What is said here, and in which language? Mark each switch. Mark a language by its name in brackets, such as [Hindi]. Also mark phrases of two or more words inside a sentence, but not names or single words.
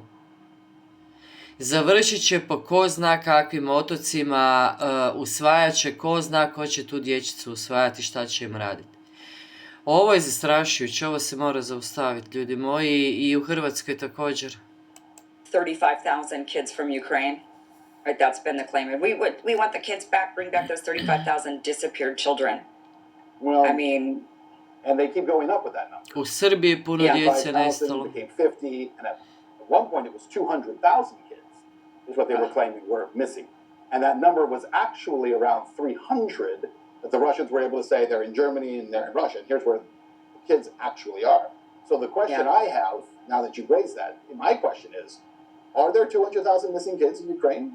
[Croatian] Završit će po ko zna kakvim otocima, usvajat će ko zna ko će tu dječicu usvajati, šta će im raditi. Ovo je zastrašujuće, ovo se mora zaustaviti, ljudi moji, i u Hrvatskoj također. [English] 35,000 kids from Ukraine. Right, that's been the claim. And we want the kids back, bring back those 35,000 disappeared children. Well, I mean... And they keep going up with that number. [Croatian] U Srbiji je puno djece nestalo. [English] Became 50, and at one point it was 200,000 kids, is what they were claiming were missing. And that number was actually around 300, that the Russians were able to say they're in Germany and they're in Russia, and here's where the kids actually are. So the question I have, now that you've raised that, my question is, are there 200,000 missing kids in Ukraine?